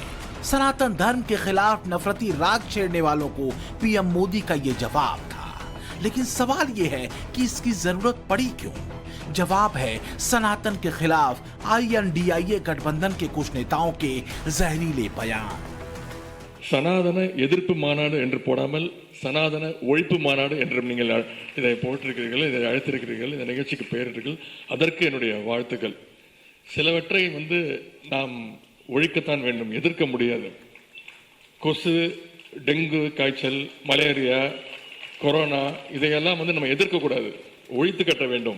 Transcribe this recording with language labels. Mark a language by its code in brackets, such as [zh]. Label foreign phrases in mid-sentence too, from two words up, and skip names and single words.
[hi] सनातन धर्म के खिलाफ नफरती राग छेड़ने वालों को पीएम मोदी का यह जवाब था, लेकिन सवाल यह है कि इसकी जरूरत पड़ी क्यों? जवाब है सनातन के खिलाफ आईएनडीआईए गठबंधन के कुछ नेताओं के जहरीले बयान। [ta] சனாதன எதிர்ப்பு மாநாடு என்று போடாமல் சனாதன ஒழிப்பு மாநாடு என்றும் நீங்கள் இதை போட்டிருக்கிறீர்கள், இதை அழைத்திருக்கிறீர்கள், இந்த நிகழ்ச்சிக்கு பெயரிட்டீர்கள். அதற்கு என்னுடைய வாழ்த்துக்கள். சிலவற்றை நாம் ஒழிக்கத்தான் வேண்டும், எதிர்க்க முடியாது. கொசு, டெங்கு காய்ச்சல், மலேரியா, கொரோனா இதையெல்லாம் நம்ம எதிர்க்கக்கூடாது, ஒழித்து கட்ட வேண்டும்.